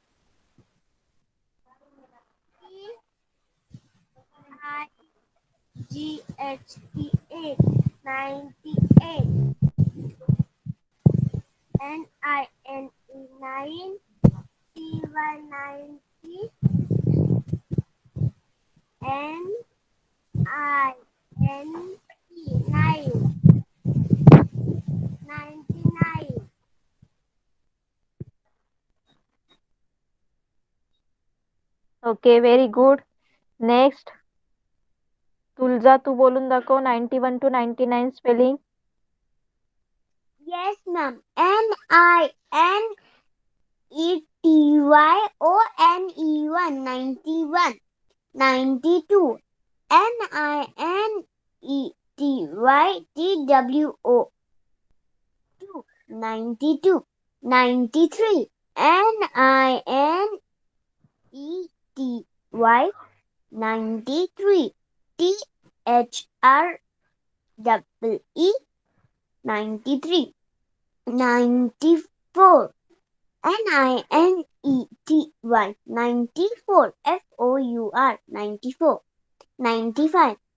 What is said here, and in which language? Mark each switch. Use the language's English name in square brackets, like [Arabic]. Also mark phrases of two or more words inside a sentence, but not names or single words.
[English] T-I-G-H-T 8 98 N-I-N-E 9 T-Y 90 N-I-N-E 9 99 OK very good. [Marathi] नेक्स्ट तुलजा, तू बोलून दाखव 91 to 99 स्पेलिंग. [English] Yes, ma'am. N-I-N-E-T-Y-O-N-E-1 91 92 N-I-N-E-T-Y-T-W-O 2 92 93 N-I-N-E-T-Y 93 T-H-R-E-E 93 94 N-I-N-E-T-Y 94 F-O-U-R 94 95